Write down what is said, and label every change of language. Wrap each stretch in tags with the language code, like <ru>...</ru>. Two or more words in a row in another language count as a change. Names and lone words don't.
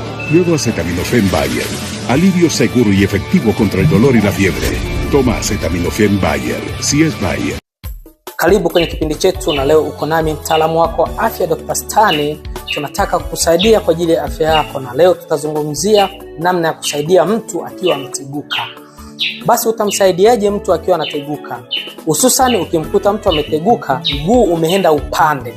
<es>Nuevo acetaminofén Bayer. Alivio seguro y efectivo contra el dolor y la fiebre. Toma acetaminofén Bayer. Si es Bayer.</es> <sw>Karibu kwenye kipindi chetu, na leo uko nami mtaalamu wako wa afya Dr. Stani. Tunataka kukusaidia kwa ajili ya afya yako, na leo tutazungumzia namna ya kusaidia mtu akiwa ameteguka. Basi utamsaidiaje mtu akiwa anateguka? Hususan ukimkuta mtu ameteguka, mguu umeenda upande.</sw>